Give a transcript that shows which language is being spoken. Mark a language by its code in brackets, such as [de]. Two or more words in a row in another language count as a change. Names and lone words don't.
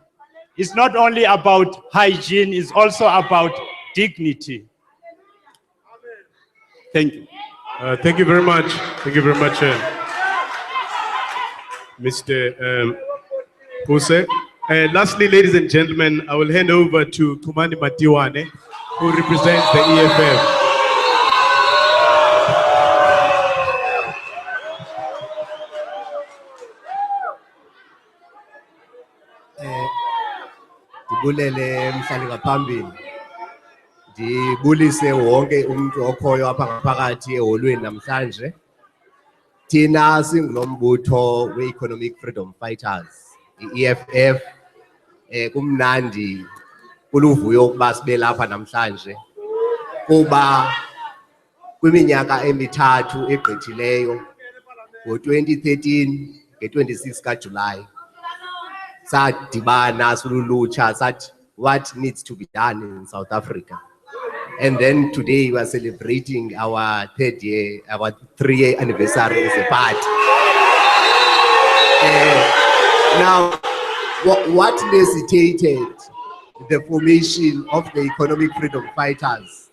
[en] It's not only about hygiene, it's also about dignity. Thank you. Thank you very much. Thank you very much, Mr. Puse. Lastly, ladies and gentlemen, I will hand over to Kumani Matiwane, who represents the EFF. [xh] Ndibulele mhlali ngaphambili, ndibulise wonke umuntu okhoyo apha ngaphakathi eholweni namhlanje. Thina singulombutho we-Economic Freedom Fighters, i-EFF. Kumnandi kuluvuyo ukuba sibe lapha namhlanje kuba kwiminyaka emithathu egqithileyo, ngo-2013 nge-26 kaJulayi sadibana silulutsha sathi [en] what needs to be done in South Africa. And then today we are celebrating our 3-year anniversary as a party. Now, what necessitated the formation of the Economic Freedom Fighters?